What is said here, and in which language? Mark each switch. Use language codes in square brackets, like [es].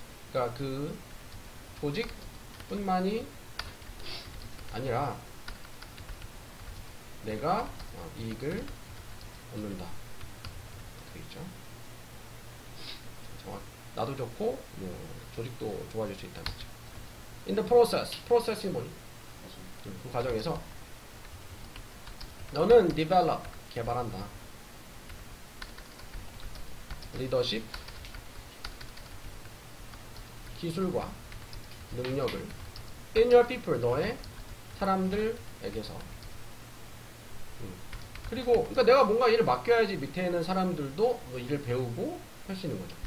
[ko] 그러니까 그 조직뿐만이 아니라 내가 이익을 얻는다. 되겠죠. 나도 좋고 조직도 좋아질 수 있다는 거죠. [en] In the process이 [ko] 뭐니? 그 과정에서 너는 develop 개발한다. 리더십 기술과 능력을 [en] in your people [ko] 너의 사람들에게서 그리고 그러니까 내가 뭔가 일을 맡겨야지 밑에 있는 사람들도 뭐 일을 배우고 할 수 있는 거죠.